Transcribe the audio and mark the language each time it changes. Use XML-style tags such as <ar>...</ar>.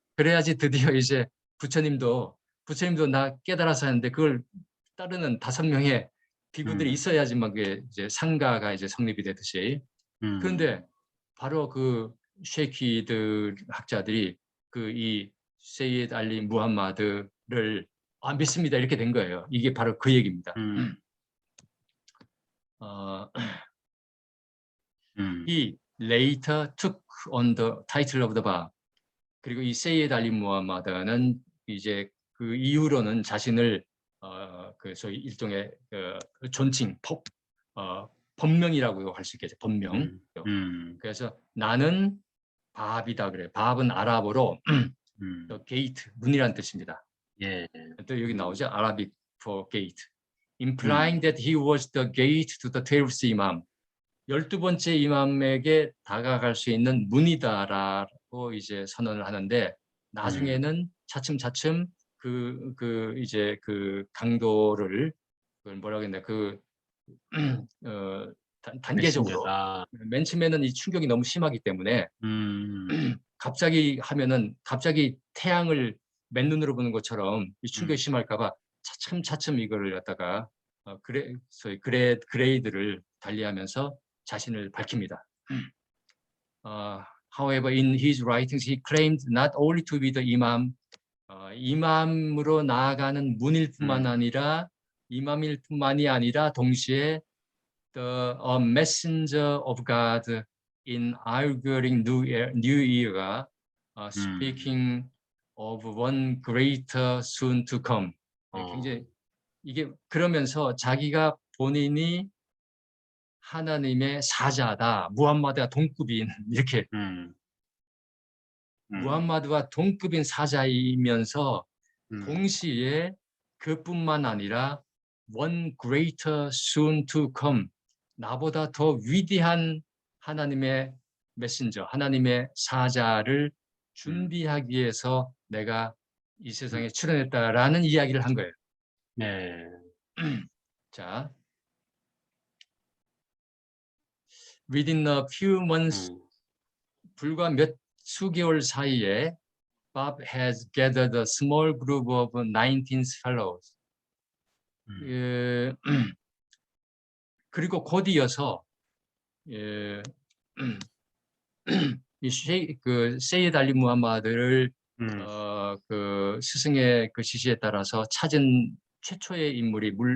<ko>그래야지 드디어 이제 부처님도 나 깨달아서 하는데 그걸 따르는 5명의 비구들이 있어야지만 그게 이제 상가가 이제 성립이 되듯이. 그런데 바로 그 쉐이키들 학자들이 이 세이드 알리 무함마드를 믿습니다 이렇게 된 거예요. 이게 바로 그 얘기입니다.</ko> <en>He later took on the title of the Bab.</en> <ko>그리고 이 세이드 알리 무함마드는 이제 그 이후로는 자신을 그 소위 일종의 존칭, 법명이라고 할 수 있겠죠. 법명. 그래서 나는 바합이다 그래요. 바합은 아랍어로 게이트, 문이란 뜻입니다. 예. 또 여기 나오죠.</ko> <en>Arabic for gate. Implying that he was the gate to the 12th imam.</en> <ko>12번째 이맘에게 다가갈 수 있는 문이다라고 이제 선언을 하는데 나중에는 차츰차츰 이제 그 강도를 그걸 뭐라고 했나 단계적으로 맨 처음에는 이 충격이 너무 심하기 때문에 갑자기 태양을 맨눈으로 보는 것처럼 이 충격이 심할까봐 차츰차츰 이거를 갖다가 소위 그레이드를 달리하면서 자신을 밝힙니다.</ko> <en>However, in his writings, he claimed not only to be the imam,</en> <ko>이맘으로 나아가는 문일 뿐만 아니라 이마밀뿐만이 아니라 동시에</ko> <en>a messenger of God in inaugurating new era, speaking of one greater soon to come.</en> <ko>굉장히 이게 그러면서 자기가 본인이 하나님의 사자다, 무함마드와 동급인 이렇게 무함마드와 동급인 사자이면서 동시에 그뿐만 아니라</ko> <en>one greater soon to come,</en> <ko>나보다 더 위대한 하나님의 메신저, 하나님의 사자를 준비하기 위해서 내가 이 세상에 출현했다라는 이야기를 한 거예요. 네. 자,</ko> <en>within a few months,</en> <ko>불과 몇 수개월 사이에</ko> <en>Bob has gathered a small group of 19 fellows.</en> <ko>그리고 곧 이어서 그 세이드 알리 무함마드를 그 스승의 그 지시에 따라서 찾은 최초의 인물이</ko>